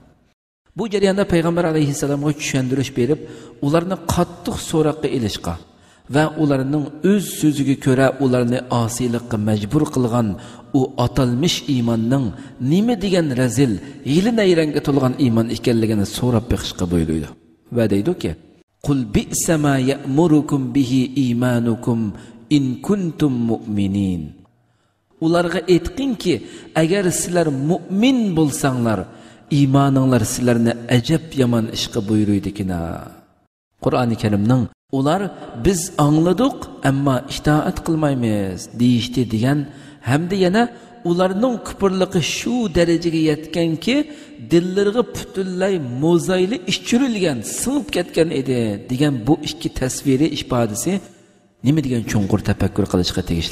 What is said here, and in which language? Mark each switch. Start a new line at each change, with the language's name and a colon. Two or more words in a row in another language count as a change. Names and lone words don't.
Uzbek: Bu jarayonda payg'ambar alayhissalomga tushuntirish berib, ularni qattiq so'roqqa ilishqa va ularning o'z so'ziga ko'ra ularni osiylikka majbur qilgan u atalmish iymonning nima degan razil, hiyla-nayranga to'lgan iymon ekanligini so'rab beqishga buyurdi. Va deydi-ki:
Arabic: "قل بئس ما يأمركم به إيمانكم إن كنتم مؤمنين."
Uzbek: Ularga aytqinki, agar sizlar mu'min bo'lsanglar, iymoninglar sizlarni ajab yomon ishga buyuruydi-kina. Qur'oni Karimning ular biz angladik, ammo itoat qilmaymiz deyishdi degan hamda yana ularning kufrligi shu darajaga yetganki, dillariga butunlay mo'zayli ishchirilgan, singib ketgan edi degan bu ikki tasviriy ifodasi nima degan chunqur tafakkur qilishga tegishli.